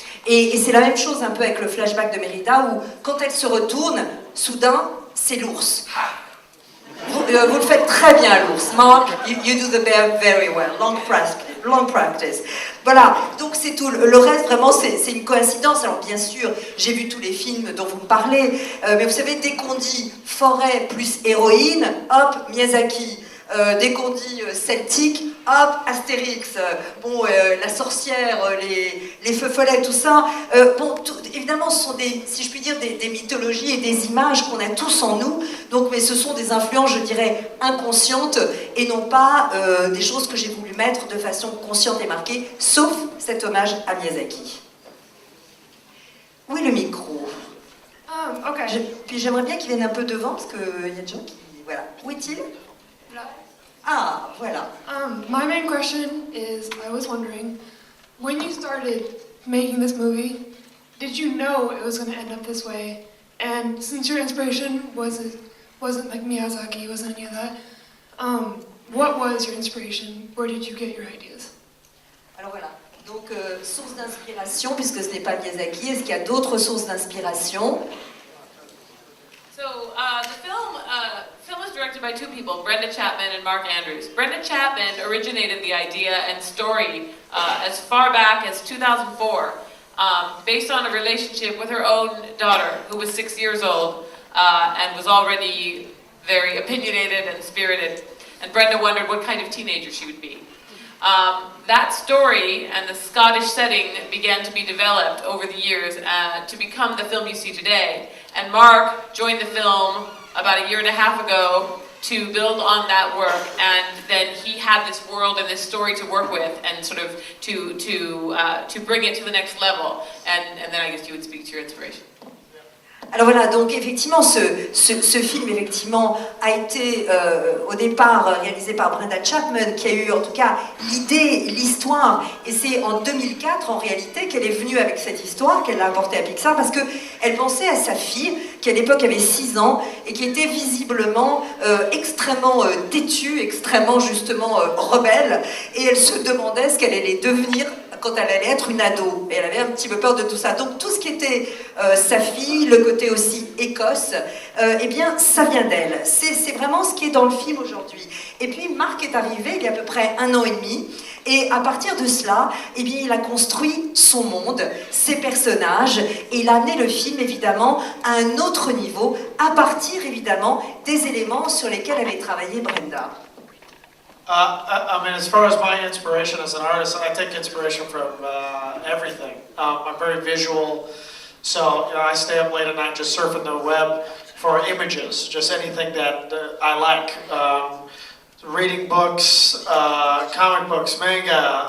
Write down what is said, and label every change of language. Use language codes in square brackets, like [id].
[fr] Et c'est la même chose un peu avec le flashback de Mérida, où quand elle se retourne, soudain c'est l'ours. Vous le faites très bien, l'ours. [en] Mark, you do the bear very well. Long practice. [fr] Voilà, donc c'est tout. Le reste, vraiment, c'est une coïncidence. Alors bien sûr, j'ai vu tous les films dont vous me parlez, mais vous savez, dès qu'on dit forêt plus héroïne, hop, Miyazaki. Dès qu'on dit celtique, hop, Astérix. La sorcière, les feux follets, tout ça. Évidemment, ce sont si je puis dire, des mythologies et des images qu'on a tous en nous. Donc, mais ce sont des influences, je dirais, inconscientes et non pas des choses que j'ai voulu mettre de façon consciente et marquée, sauf cet hommage à Miyazaki. Où est le micro? [en] Okay. [fr] Puis j'aimerais bien qu'il vienne un peu devant, parce qu'il y a des gens qui... Voilà. Où est-il? Ah, voilà. [en] My main question is, I was wondering, when you started making this movie, did you know it was going to end up this way? And since your inspiration wasn't like Miyazaki, wasn't any of that, what was your inspiration? Where did you get your ideas? [fr] Alors voilà. Donc, source d'inspiration, puisque ce n'est pas Miyazaki, est-ce qu'il y a d'autres sources d'inspiration? [en] So, the film is directed by two people, Brenda Chapman and Mark Andrews. Brenda Chapman originated the idea and story as far back as 2004, based on a relationship with her own daughter, who was 6 years old and was already very opinionated and spirited. And Brenda wondered what kind of teenager she would be. That story and the Scottish setting began to be developed over the years to become the film you see today. And Mark joined the film about a year and a half ago to build on that work, and then he had this world and this story to work with, and sort of to bring it to the next level. And then I guess you would speak to your inspiration. [fr] Alors voilà, donc effectivement, ce film effectivement a été au départ réalisé par Brenda Chapman, qui a eu en tout cas l'idée, l'histoire, et c'est en 2004 en réalité qu'elle est venue avec cette histoire, qu'elle l'a apportée à Pixar, parce qu'elle pensait à sa fille, qui à l'époque avait 6 ans, et qui était visiblement extrêmement têtue, extrêmement justement rebelle, et elle se demandait ce qu'elle allait devenir quand elle allait être une ado, et elle avait un petit peu peur de tout ça. Donc tout ce qui était sa fille, le côté aussi Écosse, eh bien ça vient d'elle. C'est vraiment ce qui est dans le film aujourd'hui. Et puis Marc est arrivé il y a à peu près 1 an et demi, et à partir de cela, eh bien, il a construit son monde, ses personnages, et il a amené le film évidemment à un autre niveau, à partir évidemment des éléments sur lesquels avait travaillé Brenda. [en] I mean, as far as my inspiration as an artist, I take inspiration from everything. I'm very visual, so I stay up late at night just surfing the web for images, just anything that I like. Reading books, comic books, manga.